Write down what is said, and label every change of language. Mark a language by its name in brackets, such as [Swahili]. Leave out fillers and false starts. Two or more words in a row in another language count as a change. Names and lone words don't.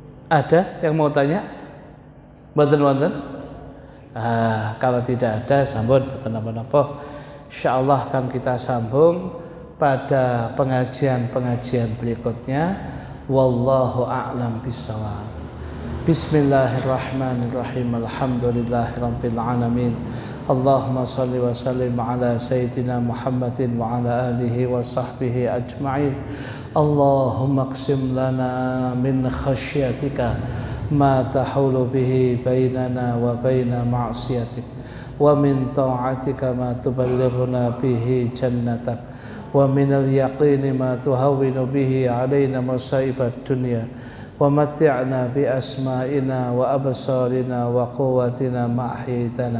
[Indonesian] Ada yang mau tanya? Mboten-mboten? Kalau tidak ada sambut napa-napa. Insyaallah akan kita sambung pada pengajian-pengajian berikutnya. [Arabic] والله أعلم بالصواب. بسم الله الرحمن الرحيم. الحمد لله رب العالمين. اللهم صل وسلم على سيدنا محمد وعلى آله وصحبه أجمعين. اللهم اقسم لنا من خشيتك ما تحول به بيننا وبين معصيتك، ومن طاعتك ما تبلغنا به جنتك، ومن اليقين ما تهون به علينا مصائب الدنيا، ومتعنا بأسماعنا وأبصارنا وقوتنا ما أحييتنا,